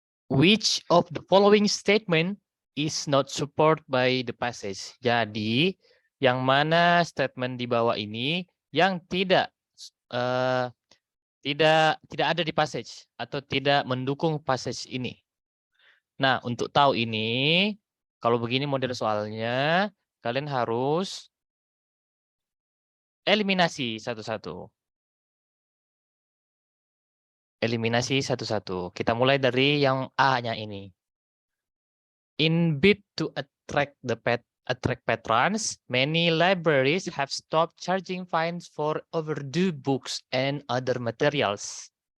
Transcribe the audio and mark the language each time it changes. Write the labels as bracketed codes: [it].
[en] Which of the following statement is not supported by the passage? [id] Jadi, yang mana statement di bawah ini yang tidak ada di passage atau tidak mendukung passage ini? Nah, untuk tahu ini, kalau begini model soalnya, kalian harus eliminasi satu-satu. Eliminasi satu-satu. Kita mulai dari yang A-nya ini. [en] In bid to attract patrons, many libraries have stopped charging fines for overdue books and other materials.